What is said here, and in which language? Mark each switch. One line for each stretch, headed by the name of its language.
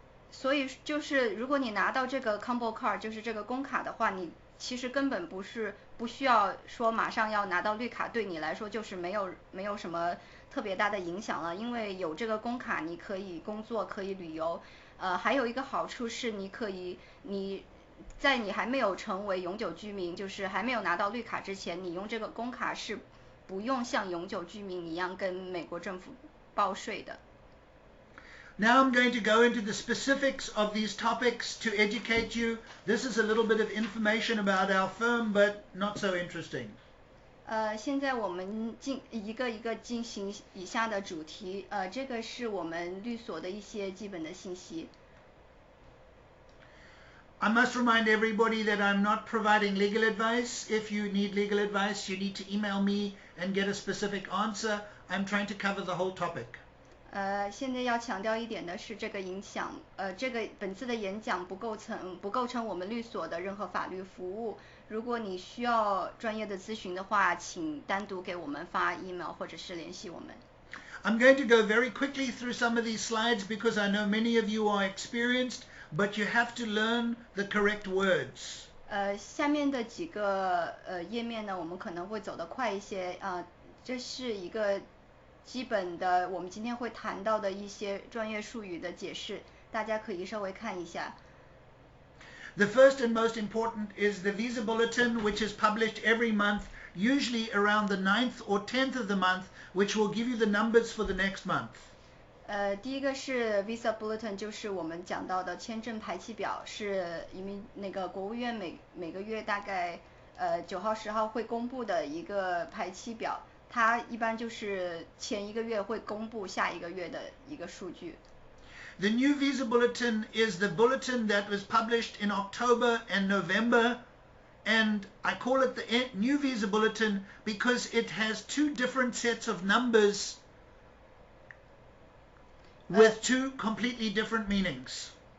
Chinese: 所以就是如果你拿到这个 combo card， 就是这个工卡的话，你其实根本不需要说马上要拿到绿卡，对你来说就是没有什么特别大的影响了，因为有这个工卡，你可以工作，可以旅游。还有一个好处是你在你还没有成为永久居民，就是还没有拿到绿卡之前，你用这个工卡是不用像永久居民一样跟美国政府报税的。
English: Now I'm going to go into the specifics of these topics to educate you. This is a little bit of information about our firm, but not so interesting.
Chinese: 现在我们一个一个进行以下的主题，这个是我们律所的一些基本的信息。
English: I must remind everybody that I'm not providing legal advice. If you need legal advice, you need to email me and get a specific answer. I'm trying to cover the whole topic.
Chinese: 现在要强调一点的是，这个本次的演讲不构成我们律所的任何法律服务。如果你需要专业的咨询的话，请单独给我们发 email 或者是联系我们。
English: I'm going to go very quickly through some of these slides because I know many of you are experienced, but you have to learn the correct words.
Chinese: 下面的几个页面呢，我们可能会走得快一些这是一个基本的我们今天会谈到的一些专业术语的解释，大家可以稍微看一下。
English: The first and most important is the Visa Bulletin, which is published every month, usually around the 9th or 10th of the month, which will give you the numbers for the next month.
Chinese: 第一个是 Visa Bulletin， 就是我们讲到的签证排期表，是那个国务院每个月大概9号10号会公布的一个排期表，它一般就是前一个月会公布下一个月的一个数据。
English: The new Visa Bulletin is the bulletin that was published in October and November, and I call it the new Visa Bulletin because it has two different sets of numbers with two completely different meanings.